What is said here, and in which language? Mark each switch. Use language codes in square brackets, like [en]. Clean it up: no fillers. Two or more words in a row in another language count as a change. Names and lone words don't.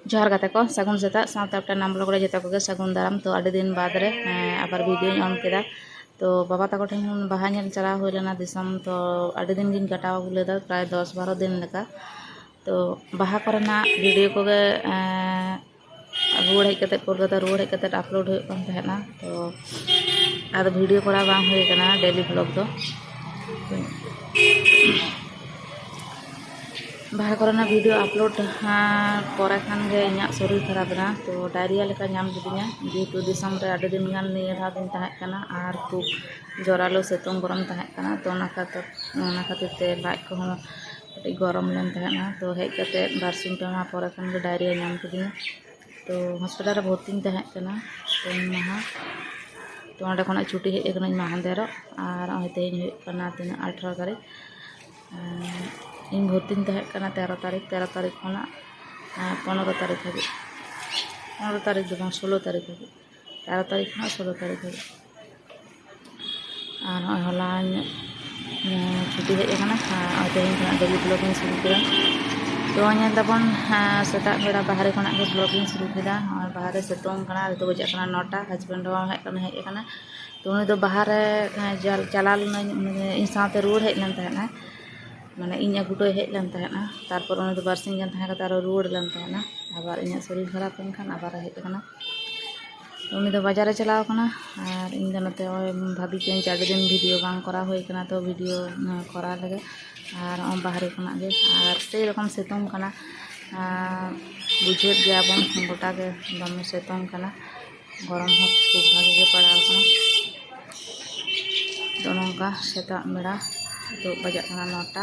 [sat] जोहार गाते को सगुन सेता साथ अपना नाम ब्लॉग रे जता को सगुन दाराम तो आडे दिन बाद रे आबार [en] video on [sat] केदा तो बाबा तको ठेन बाहा नेल चला हुई लेना दिसम तो आडे दिन गिन कटाव अगु लेदा प्राय 10-12 दिन लेका तो बाहा करना वीडियो को रुआड़ हेज कते कोलकाता रुआड़ हेज कते अपलोड हुई कान तहेना तो आद वीडियो करा बांग हुई कना [en] daily blog [sat] दो बाहर करना वीडियो अपलोड पर खान गे इना शरीर खराब ना तो डायरिया लेका नाम गिदिया जेहेतु दिसम रे आडे दिन गान निये धा दिन तहे कना आर खूब जोरालो सेतुंग गरम तहे कना तो ओना खातिर ते लाज को कटी गरम लेन तहेना तो हेज कते बारसिंग पेमा पर खान गे डायरिया नाम गिदिया तो हॉस्पिटल रे भर्ती तहे कना तो माहा तो ओंडे खना छुट्टी हेज कना माहांदेरो आर तेज हुई कना 18 तारीख इन भर्ती तहे 13 तारीख होना 15 तारीख हाबी 15 तारीख दो 16 तारीख हाबी 13 तारीख होना 16 तारीख हाबी और हला छुट्टी हेजना तेज डेली [hi] ब्लॉगिंग शुरू किया [sat] तो तबन सेता बेड़ा बाहर खना [hi] ब्लॉगिंग शुरू किया [sat] और बाहर सेतुंग कना तो बजा 9टा हस्बैंड हेजना तो उनी दो बाहर चला इन साथे रुआड़ हेजन तहेना माने इन अगुटो हेजन तहेना तारपर उनी दो बारसिंग गान तहे कते रुआड़ लेन तहेना आबार इन शरीर खराब लेन खान आबार हेजना उनी दो बाजार चलाव कना और इन नते भाभी के आडे दिन वीडियो बांग करा हुई कना तो वीडियो करा लगे और बाहर खना गे और से रकम सेतुंग कना बुझे गया बन गोटा के दमे सेतुंग कना गरम हो खूब भागे गे पड़ाव कना तो नोंका सेता बेड़ा तो बजा 9टा